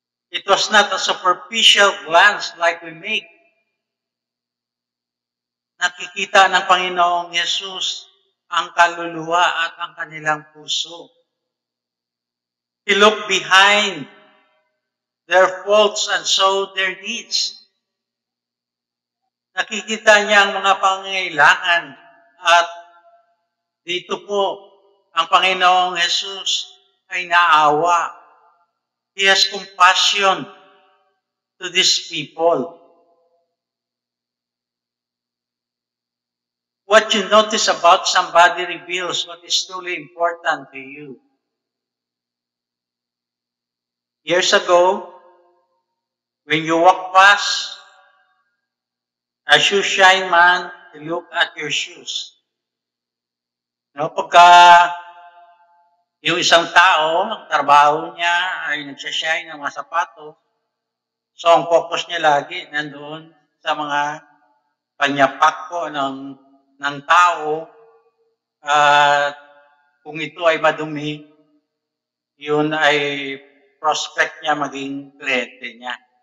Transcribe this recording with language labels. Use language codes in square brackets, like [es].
[en] It was not a superficial glance like we make. [tl] Nakikita ng Panginoong Yesus ang kaluluwa at ang kanilang puso. [en] He looked behind their faults and saw their needs. [tl] Nakikita niya ang mga pangangailangan at dito po ang Panginoong Yesus ay naawa. [en] He has compassion to these people. What you notice about somebody reveals what is truly important to you. Years ago, when you walk past a shoe shine man to look at your shoes. [tl] Pagka yung isang tao, ang trabaho niya ay nagsashine ng mga sapatos, so ang focus niya lagi nandoon sa mga panyapak po ng tao, at kung ito ay madumi, yun ay prospect niya maging kliyente niya.